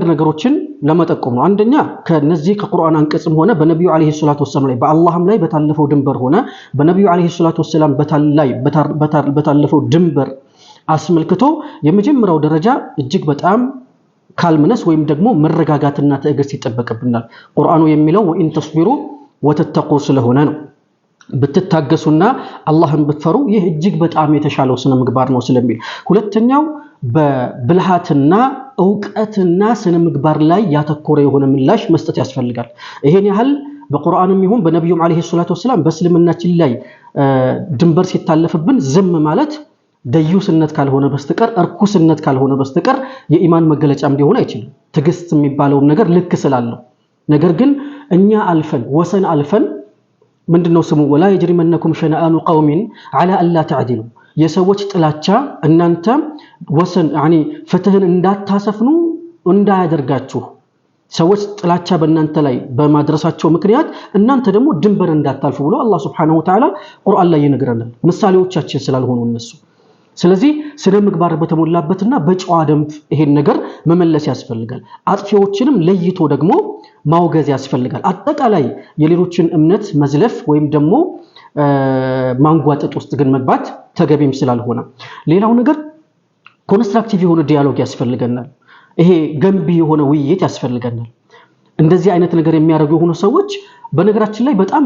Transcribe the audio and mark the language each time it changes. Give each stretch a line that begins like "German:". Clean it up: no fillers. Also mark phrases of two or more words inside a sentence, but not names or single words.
Amharic: ነገሮችን ለመጠቆም ነው። አንደኛ ከነዚህ ከቁርአን አንቀጽም ሆነ በነብዩ
Arabic: عليه الصلاة والسلام
Amharic: ላይ በአላህም ላይ በታለፈው ድንበር ሆነ በነብዩ
Arabic: عليه الصلاة والسلام
Amharic: በታለፈው ድንበር አስመልክቶ የመጀመሪያው ደረጃ እጅግ በጣም ካልምነስ ወይም ደግሞ መረጋጋትና ትዕግስት ይጠበቅብናል። ቁርአኑ የሚለው
Arabic: وإن تصبروا وتتقوا
Amharic: ስለሆነ ነው። ብትታገሱና አላህን ብትፈሩ ይህ እጅግ በጣም የተሻለው ስነ ምግባር ነው ስለሚል። ሁለተኛው በብልሃትና ዕውቀትና ስነ ምግባር ላይ ያተኮረ የሆነ ምላሽ መስጠት ያስፈልጋል። ይሄን ያህል በቁርአንም ይሁን በነብዩም
Arabic: عليه الصلاة والسلام
Amharic: በእስልምናችን ላይ ድንበር ሲታለፍብን ዝም ማለት ደዩስነት ካልሆነ በስተቀር እርኩስነት ካልሆነ በስተቀር የኢማን መገለጫም ሊሆን አይችልም። ትግስት የሚባለው ነገር ልክ ስላለው ነገር ግን እኛ አልፈን ወሰን አልፈን ምንድነው ስሙ ወላ
Arabic: يجرمنكم شنآن قوم على الا تعدلوا
Amharic: የሰዎች ጥላቻ እናንተ ወሰን ፍትህን እንዳታሰፍኑ እንዳያደርጋችሁ ሰዎች ጥላቻ በእናንተ ላይ በማድረሳቸው ምክንያት እናንተ ደግሞ ድንበር እንዳታልፉ ብሎ አላህ
Arabic: سبحانه وتعالى
Amharic: ቁርአን ላይ ይነግረናል ምሳሌዎቻችን ስላልሆኑ እነሱ ስለዚህ ስነ ምግባር በተሞላበትና በጨዋ ደንብ ይሄን ነገር መመለስ ያስፈልጋል አጥፊዎችንም ለይቶ ደግሞ ማውገዝ ያስፈልጋል አጠቃላይ የሌሎችን እምነት መዝለፍ ወይም ደግሞ ማንጓጠጥ ውስጥ ግን መግባት ተገቢም ስላልሆነ ሌላው ነገር ኮንስትራክቲቭ የሆነ ዲያሎግ ያስፈልገናል ይሄ ገንቢ የሆነ ውይይት ያስፈልገናል እንደዚህ አይነት ነገር የሚያደርጉ የሆኑ ሰዎች በነገራችን ላይ በጣም